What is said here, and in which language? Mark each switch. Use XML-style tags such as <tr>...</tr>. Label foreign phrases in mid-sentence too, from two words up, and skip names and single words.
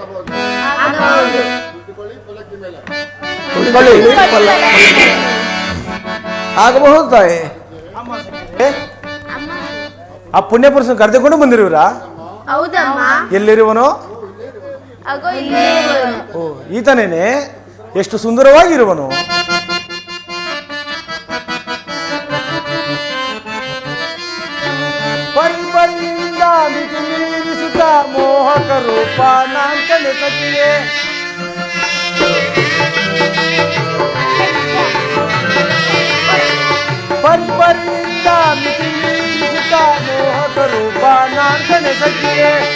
<kn>ಕುಳಿತುಕೊಳ್ಳಿ. ಆಗಬಹುದು ತಾಯಿ. ಆ ಪುಣ್ಯ ಪುರುಷನ ಕರೆದುಕೊಂಡು ಬಂದಿರುವಿರಾ? ಹೌದಮ್ಮ. ಎಲ್ಲಿರುವನು? ಅಗೋ ಇಲ್ಲೇ ಇರುವನು. ಓ, ಈತನೇನೆ. ಎಷ್ಟು ಸುಂದರವಾಗಿರುವನು. ಪರಿಪರಿಯಿಂದ ಮಿತಿ ಮೀರಿಸುತ್ತ ಮೋಹಕ ರೂಪ ನಾಂಕನೆ ಸಖಿಯೇ. ಪರಿಪರಿಯಿಂದ ಮಿತಿ ಮೀರಿಸುತ್ತ ಮೋಹಕ ರೂಪ ನಾಂಕನೆ ಸಖಿಯೇ.</kn>